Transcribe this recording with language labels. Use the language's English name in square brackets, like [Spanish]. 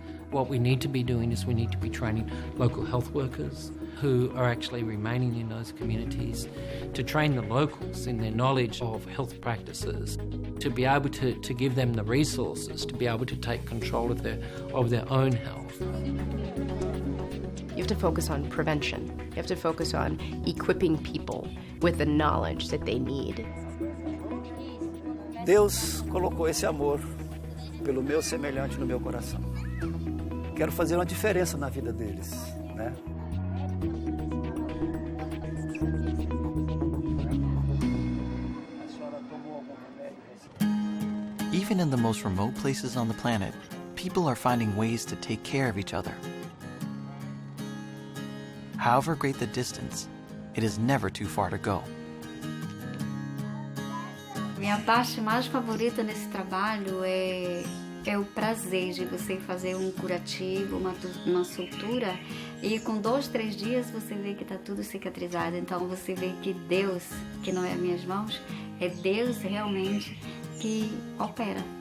[English] What we need to be doing is we need to be training local health workers who are actually remaining in those communities, to train the locals in their knowledge of health practices, to be able to give them the resources to be able to take control of their own health. You have to focus on prevention. You have to focus on equipping people with the knowledge that they need. [Portuguese] Deus colocou esse amor pelo meu semelhante no meu coração. Quero fazer uma diferença na vida deles, né? [English] Even in the most remote places on the planet, people are finding ways to take care of each other. However great the distance, it is never too far to go. [Portuguese] Minha parte mais favorita nesse trabalho é o prazer de você fazer um curativo, uma sutura, e com 2, 3 dias você vê que está tudo cicatrizado. Então você vê que Deus, que não é as minhas mãos, é Deus realmente que opera.